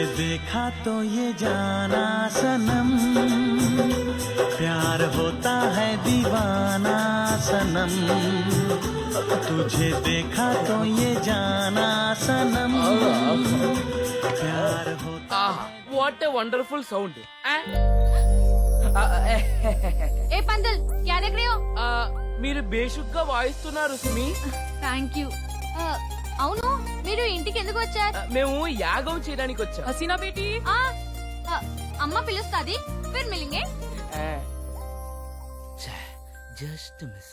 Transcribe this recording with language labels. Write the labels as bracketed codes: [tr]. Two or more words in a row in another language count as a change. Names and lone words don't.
[hi] देखा तो ये जाना सनम, प्यार होता है दीवाना सनम, तुझे देखा तो ये जाना सनम, प्यार होता। [en] What a wonderful sound. [hi] ए पंडाल क्या देख रहे हो? [te] మీరు బేషుగ్గా వాయిస్తున్నారు సుమి. [en] thank you. [te] అవును, మీరు ఇంటికి ఎందుకు వచ్చారు? మేము యాగం చేయడానికి వచ్చాం. హసీనా బేటీ, అమ్మ పిలుస్తాది, [hi] फिर मिलेंगे. [en] just miss.